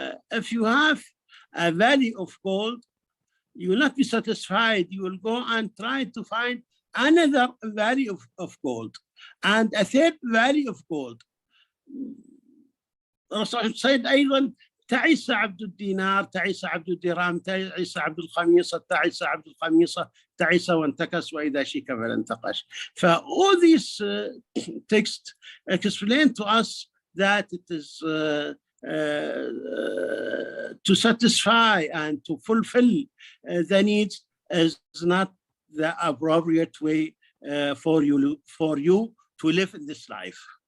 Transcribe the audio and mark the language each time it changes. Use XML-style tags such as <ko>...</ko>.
<en>If you have a valley of gold, you will not be satisfied. You will go and try to find another valley of gold and a third valley of gold. Rasul said</en> <ar>أيضا تعيس عبد الدينار تعيس عبد الدرهم تعيس عبد الخميصة تعيس عبد الخميصة تعيس وانتكس وإذا شيك فلانتقش.</ar> <en>All these texts explain to us that it is to satisfy and to fulfill the needs is not the appropriate way for you to live in this life.</en>